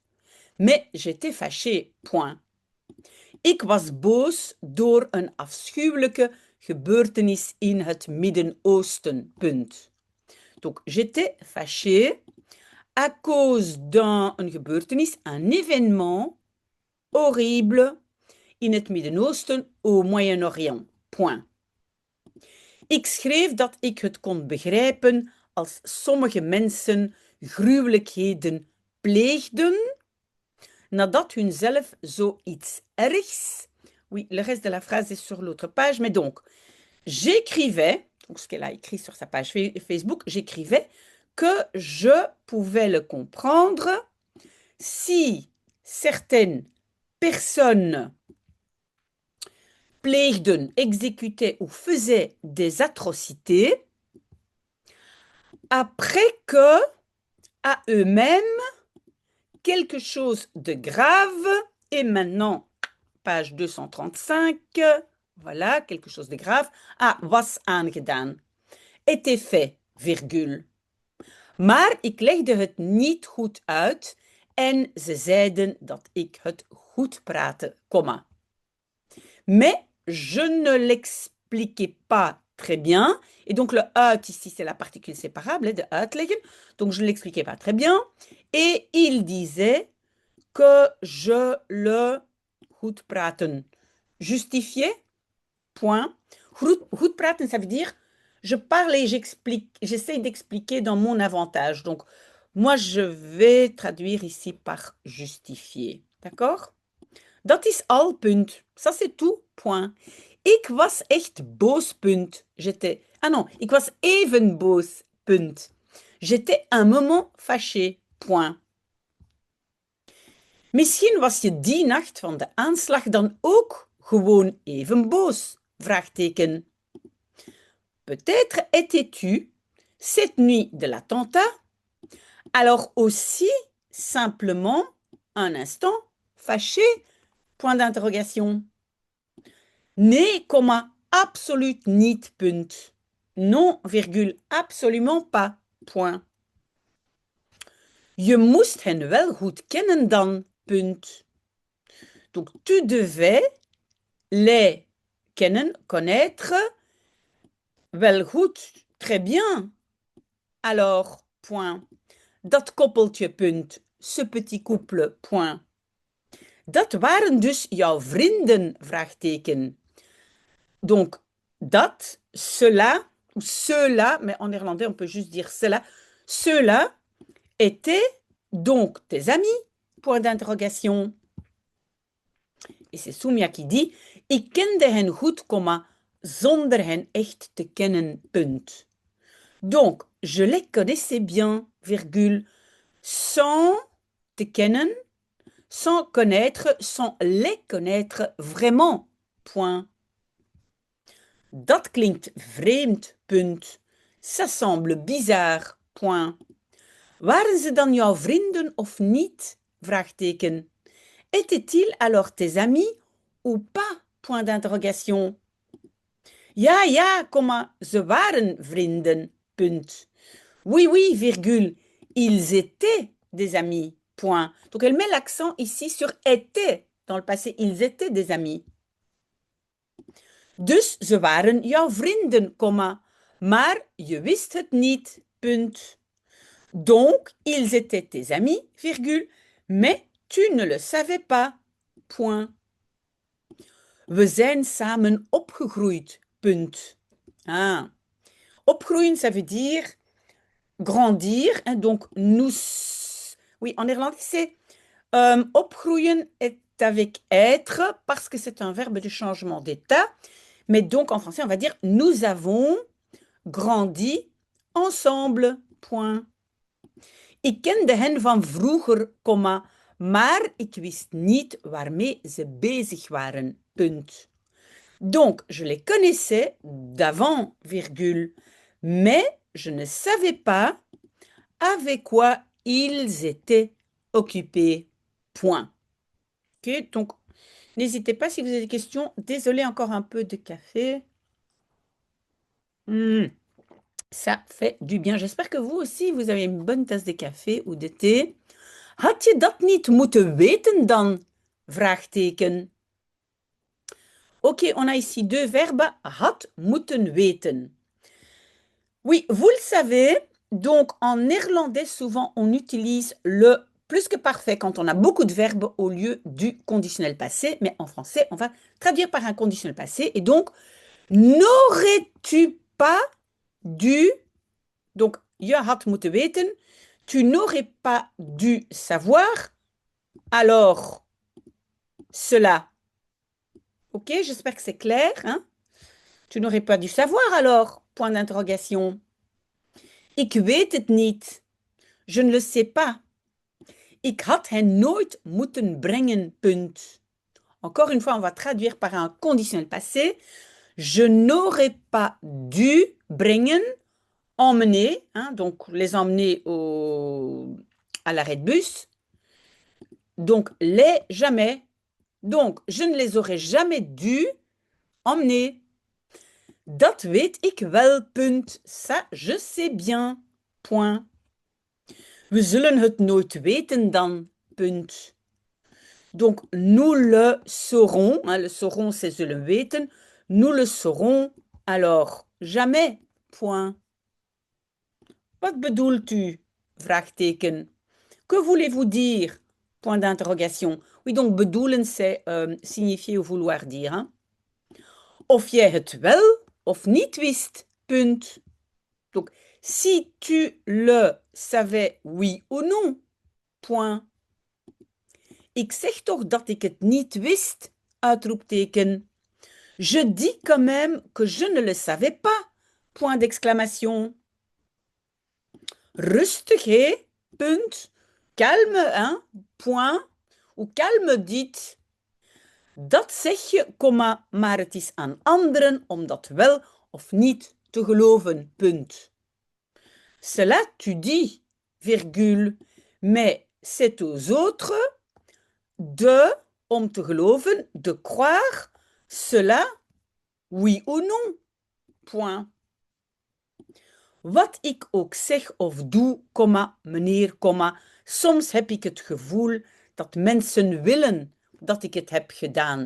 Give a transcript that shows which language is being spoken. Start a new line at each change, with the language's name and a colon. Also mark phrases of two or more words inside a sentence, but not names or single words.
French: Mais j'étais fâché, point.
Dutch: Ik was boos door een afschuwelijke gebeurtenis in het Midden-Oosten, punt.
French: Donc, j'étais fâché à cause d'une gebeurtenis, un événement horrible
Dutch: in het Midden-Oosten,
French: au Moyen-Orient. Point.
Dutch: Ik schreef dat ik het kon begrijpen als sommige mensen gruwelijkheden pleegden, nadat hunzelf zoiets ergs.
French: Oui, le reste de la phrase est sur l'autre page, mais donc, j'écrivais, donc ce qu'elle a écrit sur sa page Facebook, j'écrivais que je pouvais le comprendre si certaines personnes pleegden, exécutaient ou faisaient des atrocités après que, à eux-mêmes, quelque chose de grave, et maintenant, page 235, voilà, quelque chose de grave,
Dutch: was aangedaan,
French: était fait, virgule.
Dutch: Maar ik legde het niet goed uit en ze zeiden dat ik het goed praatte, comma.
French: Mais je ne l'expliquais pas très bien. Et donc le uit ici, c'est la particule séparable de uitleggen. Donc je ne l'expliquais pas très bien. Et il disait que je le
Dutch: goed praten
French: justifiais, point.
Dutch: Goed praten,
French: ça veut dire je parle et j'explique, j'essaie d'expliquer dans mon avantage. Donc, Moi, je vais traduire ici par justifier. D'accord?
Dutch: Dat is al, punt.
French: Ça, c'est tout, point.
Dutch: Ik was echt boos, punt.
French: J'étais... Ah non,
Dutch: ik was even boos, punt.
French: J'étais un moment fâché, point.
Dutch: Misschien was je die nacht van de aanslag dan ook gewoon even boos, vraagteken.
French: Peut-être étais-tu, cette nuit de l'attentat, alors aussi simplement un instant fâché, point d'interrogation.
Dutch: Nee, komma, absoluut niet, punt.
French: Non, virgule, absolument pas, point.
Dutch: Je moest hen wel goed kennen dan, punt.
French: Donc, tu devais les kennen, connaître,
Dutch: wel goed,
French: très bien. Alors, point.
Dutch: Dat koppeltje, punt.
French: Ce petit couple, point.
Dutch: Dat waren dus jouw vrienden, vraagteken.
French: Donc, dat, cela, ou ceux-là, mais en néerlandais, on peut juste dire cela. Ceux-là étaient donc tes amis, point d'interrogation. Et c'est Soumia qui dit,
Dutch: ik kende hen goed, zonder hen echt te kennen, punt.
French: Donc, je les connaissais bien, virgule, sans
Dutch: te kennen,
French: sans connaître, sans les connaître vraiment, point.
Dutch: Dat klinkt vreemd, punt.
French: Ça semble bizarre, point.
Dutch: Waren ze dan jouw vrienden of niet? Vraagteken.
French: Étaient-ils alors tes amis ou pas? Point d'interrogation.
Dutch: Ja, ja, ze waren vrienden, punt.
French: Oui, oui, virgule, ils étaient des amis, point. Donc elle met l'accent ici sur étaient, dans le passé, ils étaient des amis.
Dutch: Dus ze waren jouw vrienden, maar je wist het niet, punt.
French: Donc, ils étaient tes amis, virgule, mais tu ne le savais pas, point.
Dutch: We zijn samen opgegroeid, punt. Ah.
French: Opgroeien, ça veut dire grandir, hein, donc nous... Oui, en néerlandais, c'est opgroeien est avec être parce que c'est un verbe de changement d'état. Mais donc, en français, on va dire nous avons grandi ensemble, point. Ik kende hen van vroeger, maar ik wist niet waarmee ze bezig waren, punt. Donc, je les connaissais d'avant, virgule, mais je ne savais pas avec quoi ils étaient occupés, point. Ok, donc, n'hésitez pas si vous avez des questions. Désolée, encore un peu de café. Ça fait du bien. J'espère que vous aussi, vous avez une bonne tasse de café ou de thé.
Dutch: Had je dat niet moeten weten dan? Vraagteken.
French: Ok, on a ici deux verbes.
Dutch: Had moeten weten.
French: Oui, vous le savez. Donc, en néerlandais, souvent, on utilise le plus que parfait quand on a beaucoup de verbes au lieu du conditionnel passé. Mais en français, on va traduire par un conditionnel passé. Et donc, n'aurais-tu pas dû... Donc,
Dutch: je had moeten weten.
French: Tu n'aurais pas dû savoir. Alors, cela. Ok, j'espère que c'est clair. Hein? Tu n'aurais pas dû savoir alors. Point d'interrogation.
Dutch: Ik weet het niet.
French: Je ne le sais pas.
Dutch: Ik had hen nooit moeten brengen. Punt.
French: Encore une fois, on va traduire par un conditionnel passé. Je n'aurais pas dû brengen, emmener, hein, donc les emmener à l'arrêt de bus. Donc, les jamais. Donc, je ne les aurais jamais dû emmener.
Dutch: Dat weet ik wel, punt.
French: Ça, je sais bien, point.
Dutch: We zullen het nooit weten dan, punt.
French: Donc, nous le saurons. Hein, le saurons, c'est
Dutch: zullen weten.
French: Nous le saurons, alors, jamais, point.
Dutch: Wat bedoelt u? Vraagteken.
French: Que voulez-vous dire? Point d'interrogation. Oui, donc bedoelen, c'est signifier ou vouloir dire. Hein?
Dutch: Of jij het wel of niet wist, punt.
French: Donc, si tu le savais oui ou non. Point.
Dutch: Ik zeg toch dat ik het niet wist. Uitroepteken.
French: Je dis quand même que je ne le savais pas. Point d'exclamation.
Dutch: Rustig, hé? Punt. Kalme,
French: hein? Point. Ou kalme dit.
Dutch: Dat zeg je, komma, maar het is aan anderen om dat wel of niet te geloven. Punt.
French: Cela tu dis, virgule, mais c'est aux autres de,
Dutch: om te geloven,
French: de croire cela, oui ou non. Point.
Dutch: Wat ik ook zeg of doe, komma, meneer, komma, soms heb ik het gevoel dat mensen willen dat ik het heb gedaan.